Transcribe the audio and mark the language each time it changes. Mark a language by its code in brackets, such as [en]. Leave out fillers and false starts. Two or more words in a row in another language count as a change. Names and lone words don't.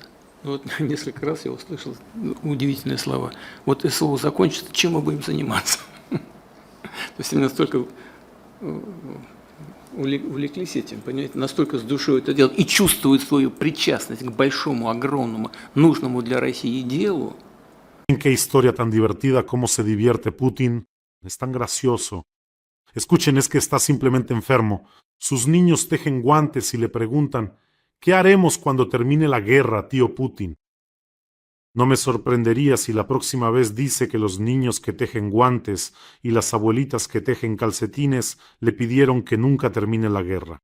[ru] Вот несколько раз я услышал удивительные слова. Вот СВО закончится, чем мы будем заниматься? То есть они настолько увлеклись этим, понимаете, настолько с душой это делают и чувствуют свою причастность к большому, огромному, нужному для России делу. [es] Qué historia tan divertida, cómo se divierte Putin. Es tan gracioso. Escuchen, es que está simplemente enfermo. Sus niños tejen guantes y le preguntan: ¿qué haremos cuando termine la guerra, tío Putin? No me sorprendería si la próxima vez dice que los niños que tejen guantes y las abuelitas que tejen calcetines le pidieron que nunca termine la guerra.